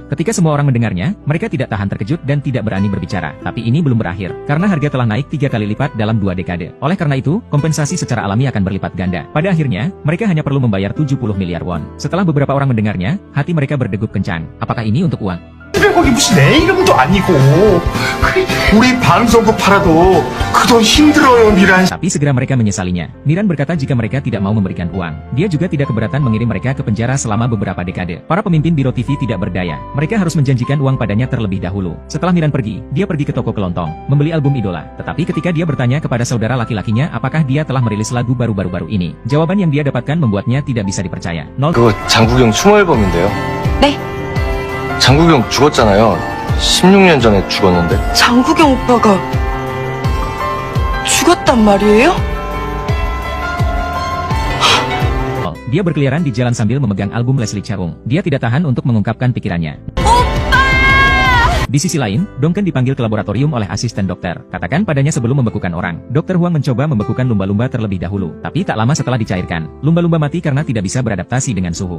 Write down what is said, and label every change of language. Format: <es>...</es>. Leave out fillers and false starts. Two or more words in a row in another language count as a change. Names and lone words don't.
<id>Ketika semua orang mendengarnya, mereka tidak tahan terkejut dan tidak berani berbicara. Tapi ini belum berakhir. Karena harga telah naik 3 kali lipat dalam 2 dekade. Oleh karena itu, kompensasi secara alami akan berlipat ganda. Pada akhirnya, mereka hanya perlu membayar 70 miliar won. Setelah beberapa orang mendengarnya, hati mereka berdegup kencang. Apakah ini untuk uang?</id> <ko>그래 거기 무슨 내 이름도 아니고 그래, 우리 방송국 팔아도 그 돈 힘들어요 미란.</ko> <id>Tapi segera mereka menyesalinya. Miran berkata jika mereka tidak mau memberikan uang. Dia juga tidak keberatan mengirim mereka ke penjara selama beberapa dekade. Para pemimpin biro TV tidak berdaya. Mereka harus menjanjikan uang padanya terlebih dahulu. Setelah Miran pergi, dia pergi ke toko kelontong, membeli album idola. Tetapi ketika dia bertanya kepada saudara laki-lakinya apakah dia telah merilis lagu baru-baru ini, jawaban yang dia dapatkan membuatnya tidak bisa dipercaya.</id> <ko>그거 장국이 형 추모 앨범인데요. 네? 장국이 형 죽었잖아요. 16년 전에 죽었는데. 장국영 오빠가 죽었단 말이에요?</ko> <id>Dia berkeliaran di jalan sambil memegang album Leslie Cheung. Dia tidak tahan untuk mengungkapkan pikirannya. Di sisi lain, Dongken dipanggil ke laboratorium oleh asisten dokter. Katakan padanya sebelum membekukan orang. Dr. Huang mencoba membekukan lumba-lumba terlebih dahulu. Tapi tak lama setelah dicairkan, lumba-lumba mati karena tidak bisa beradaptasi dengan suhu.</id>